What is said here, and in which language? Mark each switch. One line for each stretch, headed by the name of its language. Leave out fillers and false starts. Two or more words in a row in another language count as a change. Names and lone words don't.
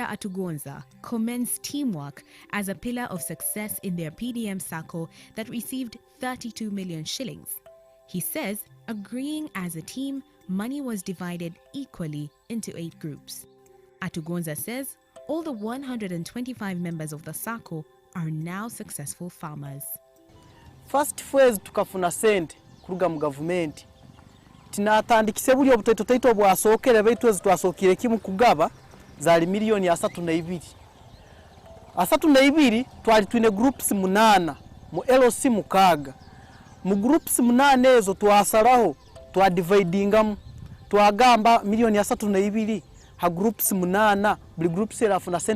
English: Atugonza commends teamwork as a pillar of success in their PDM circle that received 32 million shillings. He says, agreeing as a team, money was divided equally into 8 groups. Atugonza says all the 125 members of the circle are now successful farmers. First phase
Nyoro: tukafuna sente kuruga mu government. Tinatandikise buli obutaito bwasokere baitu twasokire kimu kugaba zali milioni 32. 32 twali twine groups 8 mu LOC mukaga. Mu groups 8 ezo twasalaho twadividingamu twagamba milioni 32 ha groups 8 buli groups erafuna sente